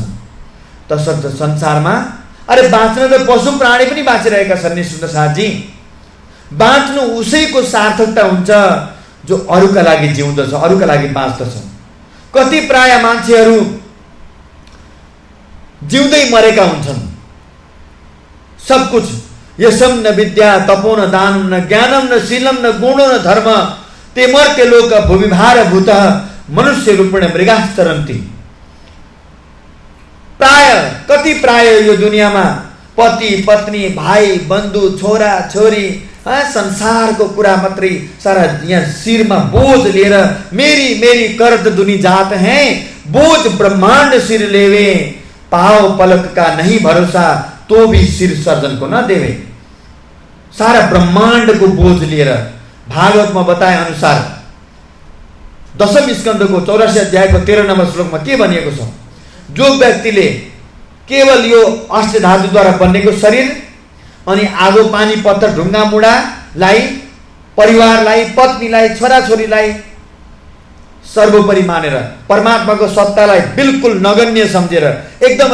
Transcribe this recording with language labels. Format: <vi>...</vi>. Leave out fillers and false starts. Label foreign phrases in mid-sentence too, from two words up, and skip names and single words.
<ne>तसर्थ संसारमा अरे बाँच्न त पशु प्राणी पनि बाँचिरहेका छन् नि सुन्दर साथजी। बाँच्नु उसैको सार्थकता हुन्छ जो अरूका लागि जिउँदछ, अरूका लागि बाँच्दछ। कति प्राय मान्छेहरू जिउँदै मरेका हुन्छन्।</ne> <hi>सब कुछ</hi> <sa>यशम न विद्या तपो न दानं न ज्ञानम न शीलम न गुणो न धर्म ते मर्त्य लोक भूविभार भूत मनुष्य रूपेण मृगास्तरन्ति।</sa> <ne>प्राय कति प्राय यो दुनियाँमा पति पत्नी भाइ बन्धु छोरा छोरी संसारको कुरा मात्रै सारा यहाँ शिरमा बोझ लिएर</ne> <hi>मेरी मेरी करत दुनी जात हैं बोझ ब्रह्मांड सिर लेवे पाओ पलक का नहीं भरोसा तो भी सिर सर्जन को न देवे।</hi> <ne>सारा ब्रह्मांड को बोझ लिएर भागवत में बताए अनुसार 10 स्कन्धको 84 अध्यायको 13 नम्बर श्लोकमा के भनिएको छ, जो व्यक्तिले केवल यो अष्ट धातुद्वारा बनेको शरीर अनि आगो पानी पत्थर ढुङ्गा मुढालाई परिवारलाई पत्नीलाई छोराछोरीलाई सर्वोपरि मानेर परमात्माको सत्तालाई बिल्कुल नगण्य सम्झेर एकदम</ne>